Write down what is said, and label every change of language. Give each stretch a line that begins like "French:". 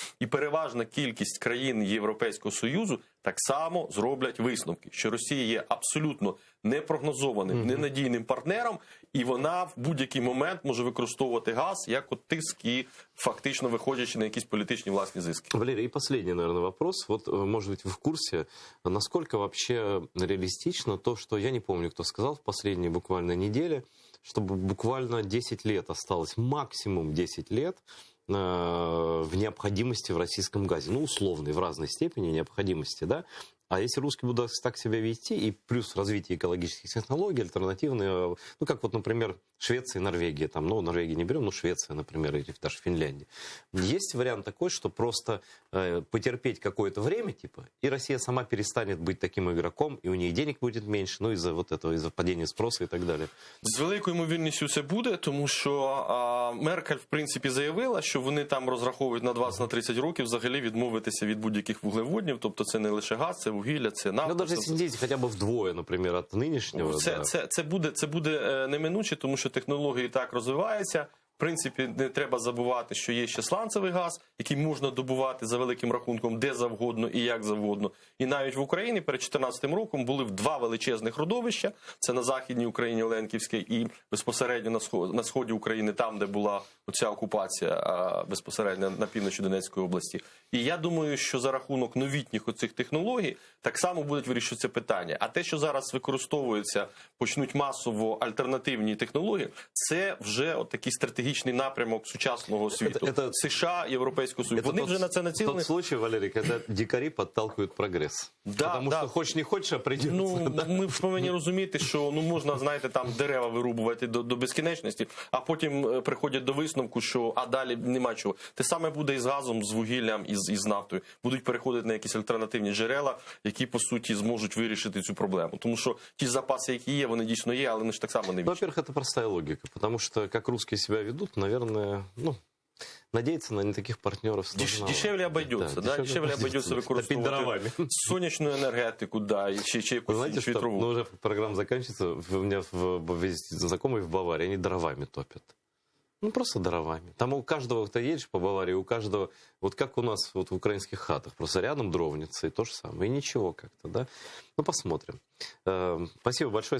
Ukrainian: І переважна кількість країн Європейського Союзу так само зроблять висновки, що Росія є абсолютно непрогнозованим, ненадійним партнером, і вона в будь-який момент може використовувати газ як от тиск і фактично виходячи на якісь політичні власні зиски.
Russian: Валерий, и последний, наверное, вопрос. Вот, может быть, вы в курсе, насколько вообще реалистично то, что, я не помню, кто сказал в последние буквально недели, чтобы буквально 10 лет осталось, максимум 10 лет в необходимости в российском газе. Ну, условной, в разной степени необходимости, да? А если русские будут так себя вести, и плюс развитие экологических технологий, альтернативные, ну, как вот, например, Швеция и Норвегия, там, ну, Норвегию не берем, но Швеция, например, или даже Финляндия. Есть вариант такой, что просто потерпеть какое-то время, типа, и Россия сама перестанет быть таким игроком, и у нее денег будет меньше, ну, из-за вот этого, из-за падения спроса и так далі.
Ukrainian: З великою ймовірністю це буде, тому що Меркель, в принципі, заявила, що вони там розраховують на 20-30 років взагалі відмовитися від будь-яких вуглеводнів, тобто це не лише газ, це вугілля, це нафта.
Russian: Ну, даже если снизить хотя бы вдвое, например, от нынешнего.
Ukrainian: Це буде неминуче, тому що технології так розвиваються. В принципі, не треба забувати, що є ще сланцевий газ, який можна добувати за великим рахунком де завгодно і як завгодно. І навіть в Україні перед 2014 роком були 2 величезних родовища. Це на Західній Україні Оленківське і безпосередньо на сході України, там, де була оця окупація безпосередньо на півночі Донецької області. І я думаю, що за рахунок новітніх оцих технологій так само будуть вирішуватися питання. А те, що зараз використовується, почнуть масово альтернативні технології, це вже от такий стратегічний напрямок сучасного світу. США, Європейського Союзу. Вони вже на це націлені.
Russian: Тот случай, Валерий, когда дикари подталкивают прогресс. Потому что хочешь не хочешь, а придется.
Ukrainian: Ну, ми повинні розуміти, що можна, знаєте, там дерева вирубувати до безкінечності, а потім приходять до висновку, що а далі нема чого. Те саме буде і з газом, з вугіллям, і з нафтою. Будуть переходити на якісь альтернативні джерела, які, по суті, зможуть вирішити цю проблему. Тому що ті запаси, які є, вони дійсно є, але вони ж так само не вічні.
Russian: Во-первых, это простая логика, потому что как русские себя ведут, наверное, надеяться на не таких партнеров сложно. Дешевле обойдется, да? Дешевле обойдется
Ukrainian: використовувати сонячну енергетику, да, чи якусь вітрову.
Russian: Ну, уже программа заканчивается, у меня знакомые в Баварии, они дровами топят. Ну, просто дровами. Там у каждого, кто едешь по Баварии, у каждого, вот как у нас вот в украинских хатах, просто рядом дровница, и то же самое, и ничего как-то, да. Ну, посмотрим. Спасибо большое.